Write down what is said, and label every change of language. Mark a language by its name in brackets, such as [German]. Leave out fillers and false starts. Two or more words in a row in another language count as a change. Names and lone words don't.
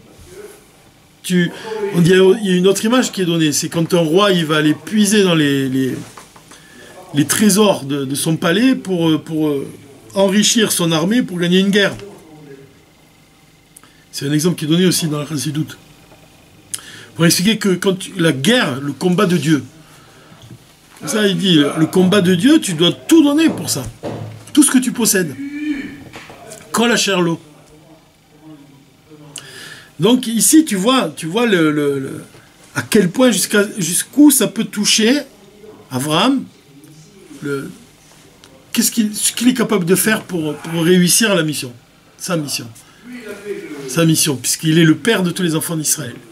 [French] Il y a une autre image qui est donnée, c'est quand un roi, il va aller puiser dans les trésors de son palais pour enrichir son armée pour gagner une guerre. C'est un exemple qui est donné aussi dans la Chassidoute. Pour expliquer que la guerre, le combat de Dieu, ça il dit, le combat de Dieu, tu dois tout donner pour ça. Tout ce que tu possèdes. [Hebrew] כל אשר לו. [French] Donc ici, tu vois à quel point, jusqu'où ça peut toucher Abraham, ce qu'il est capable de faire pour réussir la mission, sa mission, puisqu'il est le père de tous les enfants d'Israël.